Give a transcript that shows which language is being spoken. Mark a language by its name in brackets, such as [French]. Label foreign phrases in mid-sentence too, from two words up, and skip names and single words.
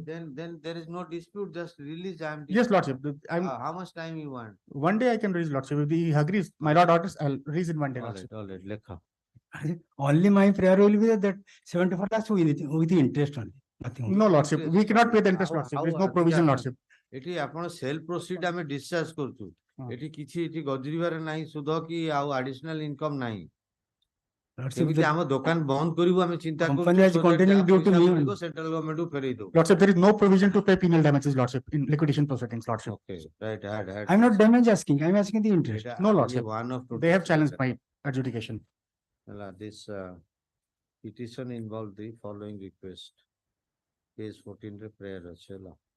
[English] Then there is no dispute, just release. I am. Yes, Lordship. How much time you want? One day I can raise, Lordship. If he agrees, my lord orders, I'll raise in one day, Lordship. All right, Lekha. Only my prayer will be that 74 lakhs with the interest only. Nothing. No, Lordship. We cannot pay the interest, Lordship. There is no provision, Lordship. [Odia] ଏଠି ଆପଣ [English] sale proceed [Odia] ଆମେ ଡିସଚାର୍ଜ କରୁଛୁ ଏଠି କିଛି ଏଠି ଗଜରିବାରେ ନାହିଁ ସୁଧ କି ଆଉ [English] additional income [Odia] ନାହିଁ କେମିତି ଆମ ଦୋକାନ ବନ୍ଦ କରିବୁ ଆମେ ଚିନ୍ତା [English] Company has continuing due to me. central government [Odia] କୁ ଫେରେଇ ଦଉ [English] Lordship, there is no provision to pay penal damages, Lordship, in liquidation proceedings, Lordship. Okay, right, add. I'm not damage asking. I'm asking the interest. No, Lordship. One of They have challenged my adjudication. This petition involved the following request. [Odia] ପେଜ୍ 14 ରେ ପ୍ରେୟାର ଅଛେଲା.